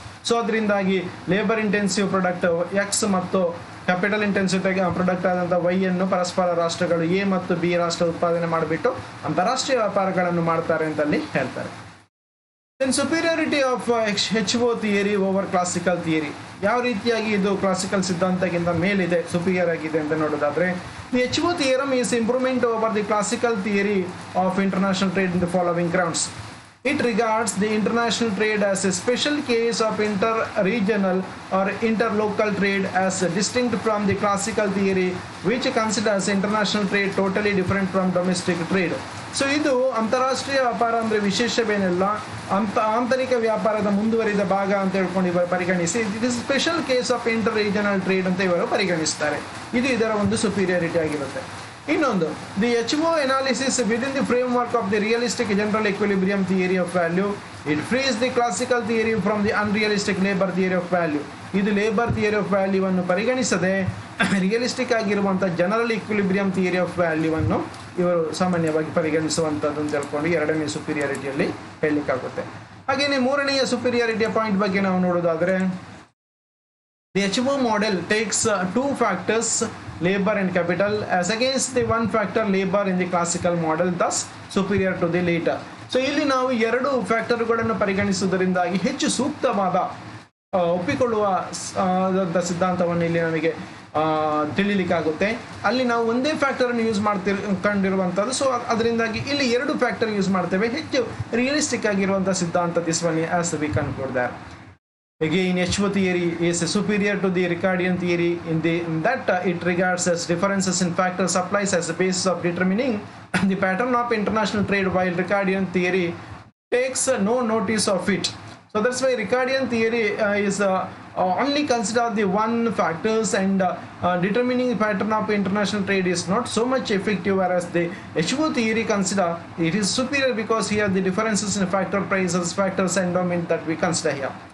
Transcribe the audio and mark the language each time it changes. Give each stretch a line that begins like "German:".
Kannada: So ಅದರಿಂದಾಗಿ labour intensive product X ಮತ್ತು capital intensive product ಆದಂಥ ವೈ ಅನ್ನು ಪರಸ್ಪರ ರಾಷ್ಟ್ರಗಳು ಎ ಮತ್ತು ಬಿ ರಾಷ್ಟ್ರ ಉತ್ಪಾದನೆ ಮಾಡಿಬಿಟ್ಟು ಅಂತಾರಾಷ್ಟ್ರೀಯ ವ್ಯಾಪಾರಗಳನ್ನು ಮಾಡ್ತಾರೆ ಅಂತ ಅಲ್ಲಿ ಹೇಳ್ತಾರೆ.
English: Then superiority of HO theory over classical theory.
Kannada: ಯಾವ ರೀತಿಯಾಗಿ ಇದು ಕ್ಲಾಸಿಕಲ್ ಸಿದ್ಧಾಂತಕ್ಕಿಂತ ಮೇಲಿದೆ, ಸುಪೀರಿಯರ್ ಆಗಿದೆ ಅಂತ ನೋಡೋದಾದ್ರೆ,
English: The HO theorem is improvement over the classical theory of international trade in the following grounds. It regards the international trade as a special case of inter-regional or interlocal trade as distinct from the classical theory, which considers international trade totally different from domestic trade.
Kannada: So ಇದು ಅಂತಾರಾಷ್ಟ್ರೀಯ ವ್ಯಾಪಾರ ಅಂದರೆ ವಿಶೇಷವೇನೆಲ್ಲ, ಆಂತರಿಕ ವ್ಯಾಪಾರದ ಮುಂದುವರಿದ ಭಾಗ ಅಂತ ಹೇಳ್ಕೊಂಡು ಇವರು ಪರಿಗಣಿಸಿ,
English: it is special case of inter regional trade
Kannada: ಅಂತ ಇವರು ಪರಿಗಣಿಸ್ತಾರೆ. ಇದು ಇದರ ಒಂದು ಸುಪೀರಿಯಾರಿಟಿ ಆಗಿರುತ್ತೆ. ಇನ್ನೊಂದು,
English: The HO analysis within the framework of the realistic general equilibrium theory of value, it frees the classical theory from the unrealistic labour theory of value.
Kannada: ಇದು labour theory of ವ್ಯಾಲ್ಯೂವನ್ನು ಪರಿಗಣಿಸದೆ ರಿಯಲಿಸ್ಟಿಕ್ ಆಗಿರುವಂಥ ಜನರಲ್ ಇಕ್ವಿಲಿಬ್ರಿಯಂ ಥಿಯರಿ ಆಫ್ ವ್ಯಾಲ್ಯೂವನ್ನು ಇವರು ಸಾಮಾನ್ಯವಾಗಿ ಪರಿಗಣಿಸುವಂಥದ್ದು ಅಂತ ಹೇಳ್ಕೊಂಡು ಎರಡನೇ ಸುಪೀರಿಯಾರಿಟಿಯಲ್ಲಿ ಹೇಳಲಿಕ್ಕಾಗುತ್ತೆ. ಹಾಗೆಯೇ ಮೂರನೆಯ ಸುಪೀರಿಯಾರಿಟಿಯ ಪಾಯಿಂಟ್ ಬಗ್ಗೆ ನಾವು ನೋಡೋದಾದರೆ,
English: the HO model takes two factors, labor and capital, as against the one factor, labor, in the classical model, thus superior to the later.
Kannada: So ಇಲ್ಲಿ ನಾವು ಎರಡು ಫ್ಯಾಕ್ಟರ್ಗಳನ್ನು ಪರಿಗಣಿಸುವುದರಿಂದಾಗಿ ಹೆಚ್ಚು ಸೂಕ್ತವಾದ ಒಪ್ಪಿಕೊಳ್ಳುವ ಸಿದ್ಧಾಂತವನ್ನು ಇಲ್ಲಿ ನಮಗೆ ತಿಳಿಲಿಕ್ಕಾಗುತ್ತೆ. ಅಲ್ಲಿ ನಾವು ಒಂದೇ ಫ್ಯಾಕ್ಟರನ್ನು ಯೂಸ್ ಕಂಡಿರುವಂಥದ್ದು. ಸೊ ಅದರಿಂದಾಗಿ ಇಲ್ಲಿ ಎರಡು ಫ್ಯಾಕ್ಟರ್ ಯೂಸ್ ಮಾಡ್ತೇವೆ, ಹೆಚ್ಚು ರಿಯಲಿಸ್ಟಿಕ್ ಆಗಿರುವಂಥ ಸಿದ್ಧಾಂತ.
English: This one as we conclude that. Again, HO theory is superior to the Ricardian theory in that it regards as differences in factors applies as a basis of determining the pattern of international trade, while Ricardian theory takes no notice of it. So that's why Ricardian theory is only consider the one factors, and determining the pattern of international trade is not so much effective, whereas the HO theory consider it is superior because here the differences in factor prices, factors endowment that we consider here.